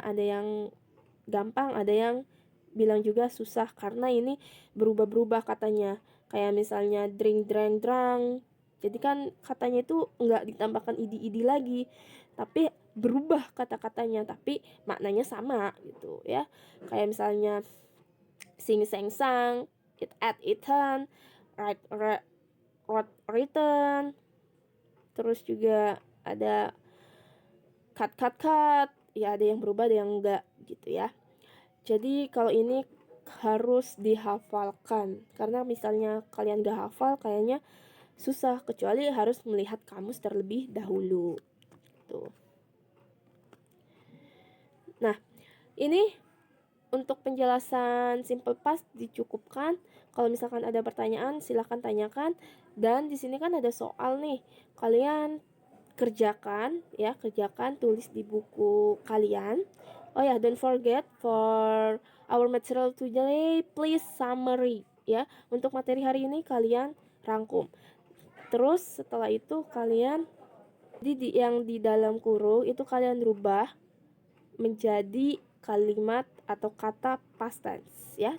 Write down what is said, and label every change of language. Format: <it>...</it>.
<id>Ada yang gampang, ada yang bilang juga susah karena ini berubah-berubah katanya. Kayak misalnya drink, drank, drunk. Jadi kan katanya itu nggak ditambahkan id lagi, tapi berubah kata-katanya, tapi maknanya sama gitu ya. Kayak misalnya sing, sang, sang, eat, at, eaten, write, wrote, written. Terus juga ada cut, cut, cut. Ya ada yang berubah, ada yang enggak gitu ya. Jadi kalau ini harus dihafalkan. Karena misalnya kalian gak hafal kayaknya susah, kecuali harus melihat kamus terlebih dahulu. Tuh. Nah, ini untuk penjelasan simple past dicukupkan. Kalau misalkan ada pertanyaan silahkan tanyakan. Dan di sini kan ada soal nih. Kalian kerjakan ya, kerjakan, tulis di buku kalian.</id> <en>Oh ya, don't forget for our material today, please summary ya.</en> <id>Untuk materi hari ini kalian rangkum. Terus setelah itu kalian yang di dalam kurung itu kalian rubah menjadi kalimat atau kata past tense ya.</id>